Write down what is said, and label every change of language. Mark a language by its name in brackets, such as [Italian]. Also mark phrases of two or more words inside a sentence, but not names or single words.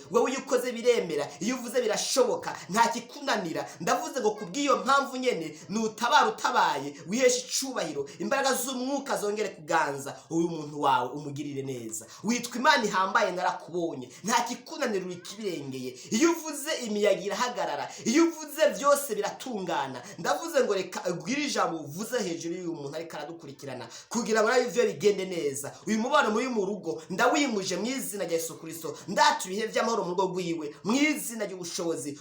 [Rundi] Wewe iyo ukoze biremera, iyo uvuze birashoboka, nta kikunanira. Ndavuze ngo kubw'iyo mpamvu nyene nutabara utabaye, wihesha icubahiro, imbaraga z'umwuka zongere kuganza uyu muntu wawe, umugirire neza. Witwa Imana ihambaye, narakubonye, nta kikunanira, uri kibirengeye. Iyo uvuze imiyaga irahagarara, iyo uvuze vyose biratungana. Ndavuze ngo reka ijambo uvuze hejuru y'uyu muntu ariko aradukurikirana, kugira ngo nawe ivyo bigende neza. Uyu mubano muri mu rugo ndawimuje mu izina rya Yesu Kristo. Ndatuye ibihe vy'amahoro mu rugo rwiwe mu izina ry'ubushobozi.